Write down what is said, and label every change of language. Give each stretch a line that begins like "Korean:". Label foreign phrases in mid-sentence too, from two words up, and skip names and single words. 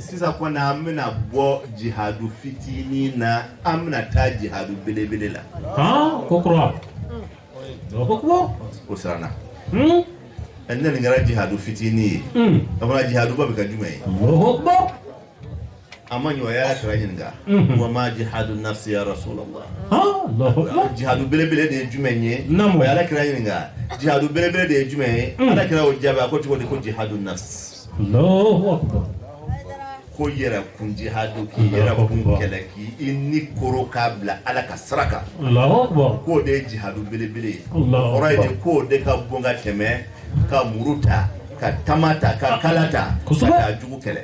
Bambara: sisan kɔni an bɛna bɔ jihadu fitinin na an bɛna taa jihadu belebele la. ko kura.
Arabic: الله أكبر.
Bambara: o siranna. ne nin kɛra jihadu fitinin ye. o fana jihadu ba bɛ kɛ jumɛn ye.
Arabic: الله أكبر.
Bambara: a ma ɲɔ yɛrɛ kɛra ɲininka.
Arabic: وما جهاد النفس يا رسول الله. الله أكبر.
Bambara: jihadu belebele de ye jumɛn ye. naamu. o ye ala kɛra ɲininka. jihadu belebele de ye jumɛn ye. ala kɛra o jaabi a ko cogo di ko
Arabic: جهاد النفس. الله أكبر.
Bambara: ko yɛrɛ kun jihadu k'i yɛrɛ kun kɛlɛ k'i ni koro k'a bila ala ka sira kan.
Arabic: الله أكبر.
Bambara: k'o de ye jihadu belebele ye.
Arabic: Allahu
Bambara: kɔrɔ ye
Arabic: akbar.
Bambara: de k'o de ka bon ka tɛmɛ ka muru ta ka tama ta ka kala ta ka kosɛbɛ. taa jugu kɛlɛ.